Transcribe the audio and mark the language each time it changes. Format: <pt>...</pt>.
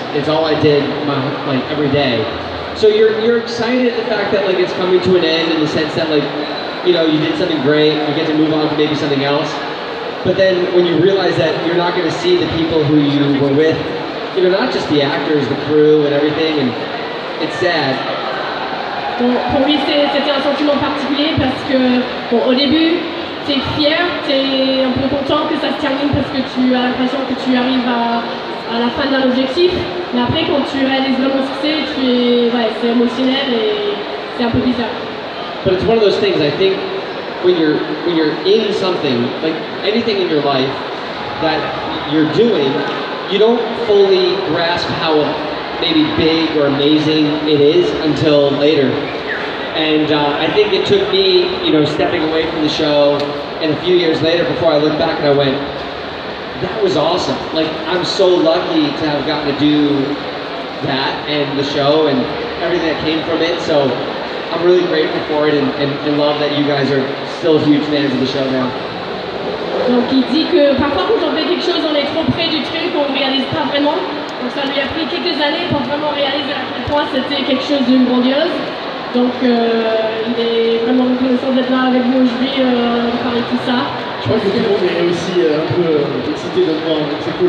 <en>It's all I did, like, every day. So you're excited at the fact that, like, it's coming to an end, in the sense that, like, you know, you did something great, you get to move on to maybe something else. But then when you realize that you're not going to see the people who you were with, you know, not just the actors, the crew and everything, and it's sad.</en> <fr>Bon, pour lui, c'était un sentiment particulier parce que, bon, au début, t'es fier, t'es un peu content que ça se termine parce que tu as l'impression que tu arrives à la fin d'un objectif. Mais après, quand tu réalises vraiment ce que ouais, c'est émotionnel et c'est un peu bizarre.</fr> <en>But it's one of those things, I think, when you're in something, like anything in your life that you're doing, you don't fully grasp how maybe big or amazing it is until later. And I think it took me, you know, stepping away from the show, and a few years later, before I looked back and I went, that was awesome. Like, I'm so lucky to have gotten to do that and the show and everything that came from it. So I'm really grateful for it, and love that you guys are still huge fans of the show now.</en> <fr>Donc il dit que parfois quand on fait quelque chose, on est trop près du truc, on ne réalise pas vraiment. Donc ça lui a pris quelques années pour vraiment réaliser à quel point c'était quelque chose de grandiose. Donc il est vraiment reconnaissant d'être là avec vous aujourd'hui, de parler de tout ça. Je crois que tout le monde est aussi un peu excité de te voir, donc c'est cool.</fr>